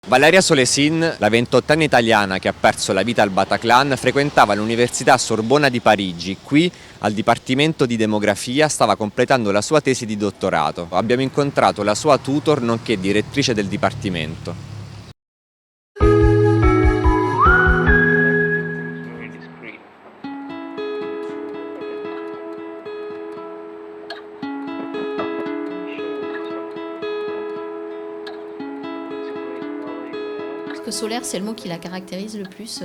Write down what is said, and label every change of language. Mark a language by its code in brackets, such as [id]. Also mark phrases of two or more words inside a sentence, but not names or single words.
[it] Valeria Solesin, la 28enne italiana che ha perso la vita al Bataclan, frequentava l'Università Sorbona di Parigi. Qui, al Dipartimento di Demografia, stava completando la sua tesi di dottorato. Abbiamo incontrato la sua tutor, nonché direttrice del Dipartimento. [fr] Je pense que solaire, c'est le mot qui la caractérise le plus.